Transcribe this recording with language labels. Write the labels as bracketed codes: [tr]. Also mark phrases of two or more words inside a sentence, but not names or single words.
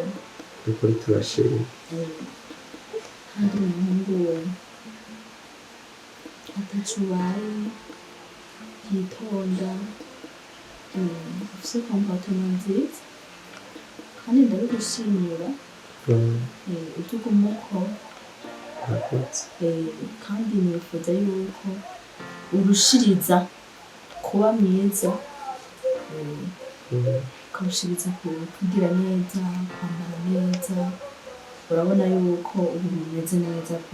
[rn] dukuri turashimye kandi umuhungu ataco ubaye yitonda ufise comportement nziza kandi ndabigushimira utuguma uko kandi nifuza yuko urushiriza kuba mwiza, ukarushiriza kugira neza, kwambara neza, urabona yuko ubu bimeze neza pe.